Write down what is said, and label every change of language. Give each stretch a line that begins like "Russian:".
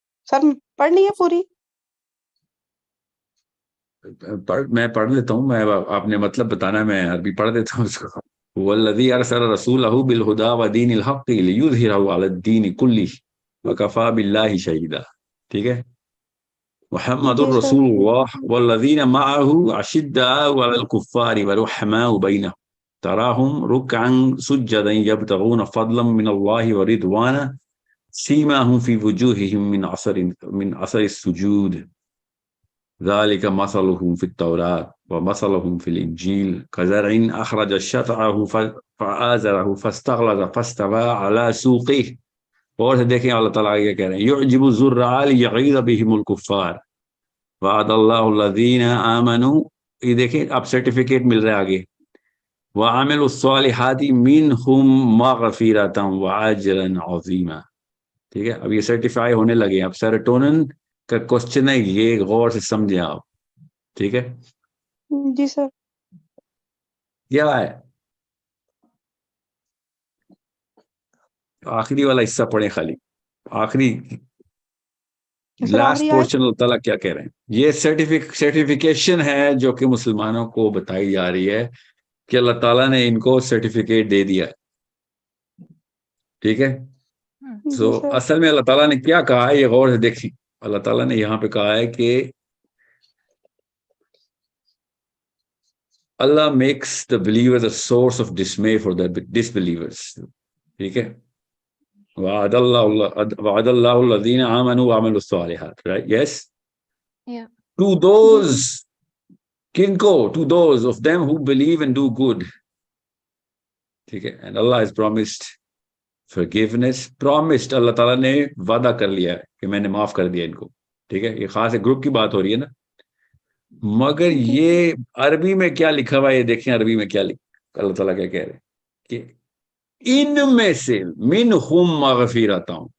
Urdu: سر پڑھنی ہے پوری؟ میں پڑھ لیتا ہوں, میں آپ نے مطلب بتانا ہے, میں عربی پڑھ دیتا ہوں اس کو.
Arabic: والذی ارسل رسولہ بالہدی ودین الحق لیظہرہ علی الدین کلہ وکفی باللہ شہیدا.
Urdu: ٹھیک ہے, محمد جی سر.
Arabic: الرسول اللہ والذین معہ اشداء علی الکفار ورحماء بینہم تراہم رکعا سجدا یبتغون فضلا من اللہ ورضوانا سیماہم فی وجوہہم من اثر السجود ذلك مثلهم في التوراة ومثلهم في الإنجيل كزرع أخرج شطأه فآزره فاستغلظ فاستوى على سوقه.
Urdu: اور سے دیکھیں اللہ تعالیٰ یہ کہہ رہے ہیں
Arabic: يعجب الزراع ليغيظ بهم الكفار وعد الله الذين آمنوا.
Urdu: یہ دیکھیں اب سرٹیفکیٹ مل رہا ہے آگے,
Arabic: وعملوا الصالحات منهم مغفرة وأجرا عظيما.
Urdu: ٹھیک ہے, اب یہ سرٹیفائی ہونے لگے. اب سیروٹونن کا کوشچن ہے, یہ غور سے سمجھیں آپ. ٹھیک ہے, جی سر. کیا ہے آخری والا حصہ پڑھیں, خالی آخری سر لاسٹ آخری آیت. پورشن. اللہ تعالیٰ کیا کہہ رہے ہیں, یہ سرٹیفیکیشن ہے جو کہ مسلمانوں کو بتائی جا رہی ہے کہ اللہ تعالیٰ نے ان کو سرٹیفکیٹ دے دیا ہے. ٹھیک ہے, سو جی سر. اصل میں اللہ تعالیٰ نے کیا کہا ہے یہ غور سے دیکھیں. اللہ تعالیٰ نے یہاں پہ کہا ہے کہ
English: Allah makes the believer the source of dismay for the disbelievers.
Urdu: ٹھیک ہے,
Arabic: وعد اللہ الذین آمنوا وعملوا الصالحات, right?
English: Yes. Yeah. To those, kinko, to those of them who believe and do good.
Urdu: ٹھیک ہے,
English: and Allah has promised forgiveness.
Urdu: Promised, اللہ تعالیٰ نے وعدہ کر لیا ہے کہ میں نے معاف کر دیا ان کو. ٹھیک ہے, یہ خاص ایک گروپ کی بات ہو رہی ہے نا. مگر یہ عربی میں کیا لکھا ہوا ہے, یہ دیکھیں عربی میں کیا اللہ تعالیٰ کیا کہہ رہے ہیں کہ ان میں سے
Arabic: منہم مغفرۃ.